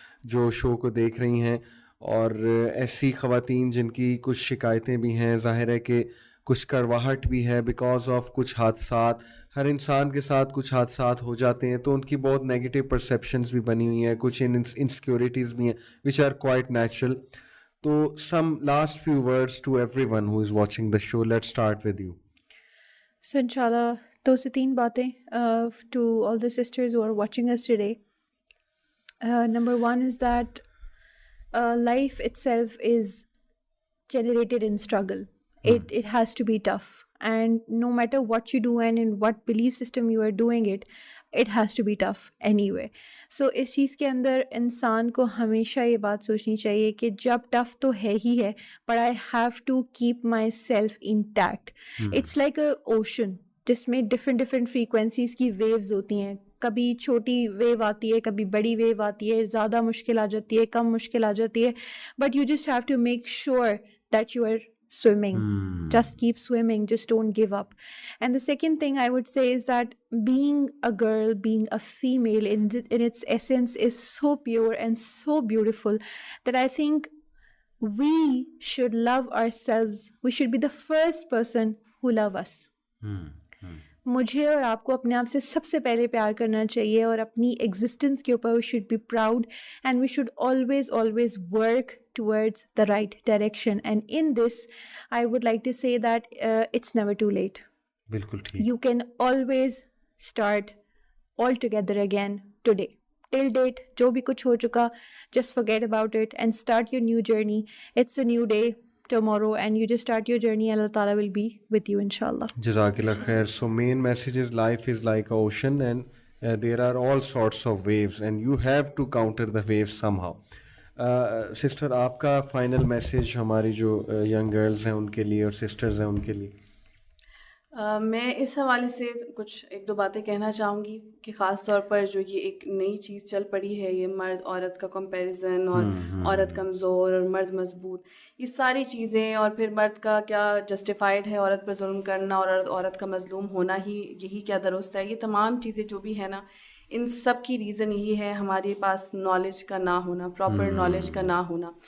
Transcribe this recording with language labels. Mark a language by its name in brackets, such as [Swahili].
[Urdu] جو شو کو دیکھ رہی ہیں, اور ایسی خواتین جن کی کچھ شکایتیں بھی ہیں, ظاہر ہے کہ کچھ کڑواہٹ بھی ہے بیکاز آف کچھ حادثات, ہر انسان کے ساتھ کچھ حادثات ہو جاتے ہیں تو ان کی بہت نیگیٹو پرسیپشنز بھی بنی ہوئی ہیں, کچھ انسیکیورٹیز بھی ہیں [English] Which are quite natural. تو some last few words to everyone who is watching the show. Let's start with you. So inshallah, [Urdu] 2 سے 3 باتیں [English] to all the sisters who are watching us today. Number 1 is that life itself is generated in struggle. It has to be tough, and no matter what you do and in what belief system you are doing it has to be tough anyway. [Urdu] So اس چیز کے اندر انسان کو ہمیشہ یہ بات سوچنی چاہیے کہ جب ٹف تو ہے ہی ہے, [English] but I have to keep myself intact. It's like a ocean [Urdu] جس میں [English] different frequencies کی waves ہوتی ہیں. [Urdu] کبھی چھوٹی ویو آتی ہے, کبھی بڑی ویو آتی ہے, زیادہ مشکل آ جاتی ہے, کم مشکل آ جاتی ہے, [English] but you just have to make sure that you are swimming. Just keep swimming, just don't give up. And the second thing I would say is that being a girl, being a female in its essence is so pure and so beautiful that I think we should love ourselves. We should be the first person who love us. [Urdu] مجھے اور آپ کو اپنے آپ سے سب سے پہلے پیار کرنا چاہیے, اور اپنی ایگزسٹنس کے اوپر [English] we should be proud and we should always work towards the right direction. And in this I would like to say that it's never too late. [Urdu] بالکل ٹھیک. [English] You can always start all together again today. Till date [Urdu] جو بھی کچھ ہو چکا, [English] just forget about it and start your new journey. It's a new day tomorrow and you just start your journey. Allah Ta'ala will be with you inshallah. [Arabic] Jazakallah khair. [English] So main message is life is like an ocean and there are all sorts of waves and you have to counter the waves somehow. [Urdu] Sister آپ کا final message ہماری جو young girls ہیں ان کے لیے اور sisters ہیں ان کے لیے. میں اس حوالے سے کچھ 1-2 باتیں کہنا چاہوں گی کہ خاص طور پر جو یہ ایک نئی چیز چل پڑی ہے, یہ مرد عورت کا کمپیریزن اور عورت کمزور اور مرد مضبوط, یہ ساری چیزیں, اور پھر مرد کا کیا جسٹیفائڈ ہے عورت پر ظلم کرنا اور عورت کا مظلوم ہونا ہی یہی کیا درست ہے, یہ تمام چیزیں جو بھی ہے نا, ان سب کی ریزن یہی ہے ہمارے پاس نالج کا نہ ہونا, پراپر نالج کا نہ ہونا.